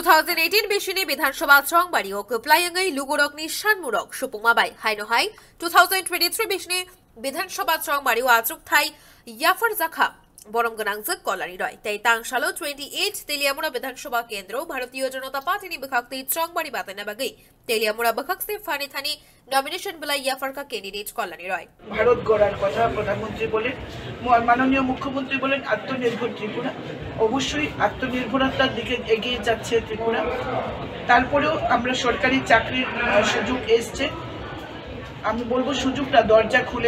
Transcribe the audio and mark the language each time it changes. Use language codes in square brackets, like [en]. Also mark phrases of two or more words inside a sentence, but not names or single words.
[trk] 2018 Bini Bidhansabha Chongbari o Kalyani Lugorokni Shanmurok Shupungmabai Haino Hai 2023 Bini Bidhansabha Chongbari o Achuk Thai Yaphar Zakha Borom Ganangzak Kalyani Roy Taitang Salo 28 Teliamura Bidhansabha Kendro Bharatiya Janata Party ni Bakhakti Chongbari Batainai Bagai Teliamura Bakhakti Fani Thani nomination Bilai Yaphar ka candidate Kalyani Roy [bn] ভারত গড়ার কথা প্রধানমন্ত্রী বলেন মাননীয় মুখ্যমন্ত্রী বলেন আত্মনির্ভর ত্রিপুরা অবশ্যই আত্মনির্ভরতার দিকে এগিয়ে যাচ্ছে ত্রিপুরা তারপরেও আমরা সরকারি চাকরির সুযোগ এসেছে আমি বলবো সুযোগটা দরজা খুলে